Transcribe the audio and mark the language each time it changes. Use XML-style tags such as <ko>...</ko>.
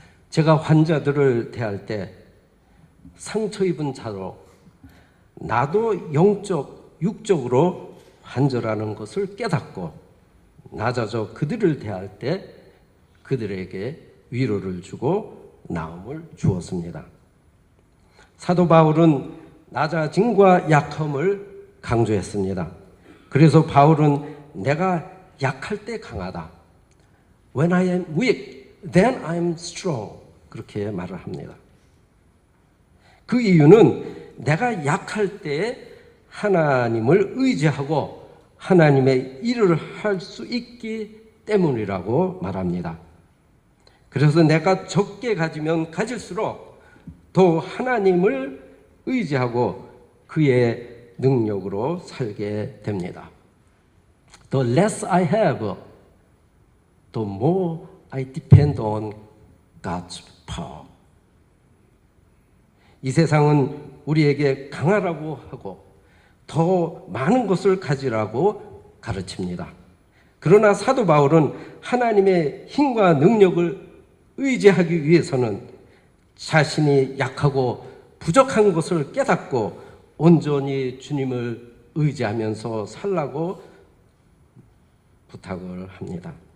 <ko>제가 환자들을 대할 때 상처 입은 자로 나도 육적으로 환자라는 것을 깨닫고 낮아져 그들을 대할 때 그들에게 위로를 주고 나음을 주었습니다. 사도 바울은 낮아짐과 약함을 강조했습니다. 그래서 바울은 내가 약할 때 강하다.</ko> <en>When I am weak, then I am strong.</en> <ko>그렇게 말을 합니다. 그 이유는 내가 약할 때 하나님을 의지하고 하나님의 일을 할 수 있기 때문이라고 말합니다. 그래서 내가 적게 가지면 가질수록 더 하나님을 의지하고 그의 능력으로 살게 됩니다.</ko> <en>The less I have, the more I depend on God's power.</en> <ko>이 세상은 우리에게 강하라고 하고 더 많은 것을 가지라고 가르칩니다. 그러나 사도 바울은 하나님의 힘과 능력을 의지하기 위해서는 자신이 약하고 부족한 것을 깨닫고 온전히 주님을 의지하면서 살라고 부탁을 합니다.</ko>